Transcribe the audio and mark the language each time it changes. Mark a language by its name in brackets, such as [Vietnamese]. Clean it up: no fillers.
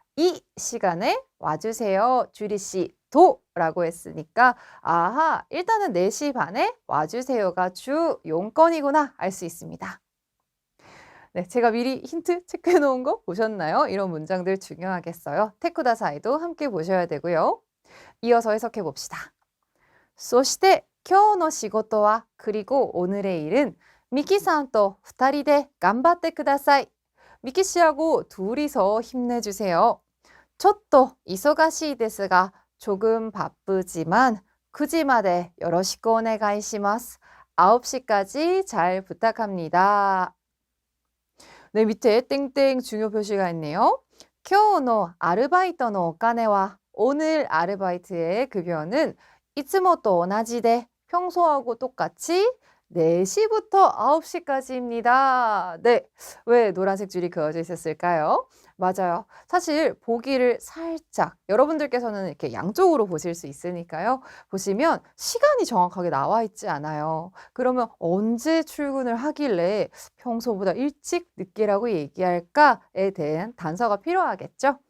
[Korean] 이 시간에 와주세요. 주리 씨, 도라고 했으니까 아하, 일단은 4시 반에 와주세요가 주 용건이구나 알 수 있습니다. 네, 제가 미리 힌트 체크해 놓은 거 보셨나요? 이런 문장들 중요하겠어요. 테쿠다사이도 함께 보셔야 되고요. 이어서 해석해 봅시다. [Japanese] そして今日の仕事は [Korean] 그리고 오늘의 일은 [Japanese] 미키さんと2人で頑張ってください. [Korean] 미키 씨하고 둘이서 힘내주세요. [Japanese] ちょっと忙しいですが [Korean] 조금 바쁘지만 [Japanese] 9시までよろしくお願いします. [Korean] 9시까지 잘 부탁합니다. 네, 밑에 땡땡 중요 표시가 있네요. [Japanese] 今日のアルバイトのお金は [Korean] 오늘 아르바이트의 급여는 [Japanese] いつもと同じで [Korean] 평소하고 똑같이 4시부터 9시까지입니다. 네, 왜 노란색 줄이 그어져 있었을까요? 맞아요. 사실 보기를 살짝 여러분들께서는 이렇게 양쪽으로 보실 수 있으니까요. 보시면 시간이 정확하게 나와 있지 않아요. 그러면 언제 출근을 하길래 평소보다 일찍 늦게라고 얘기할까에 대한 단서가 필요하겠죠.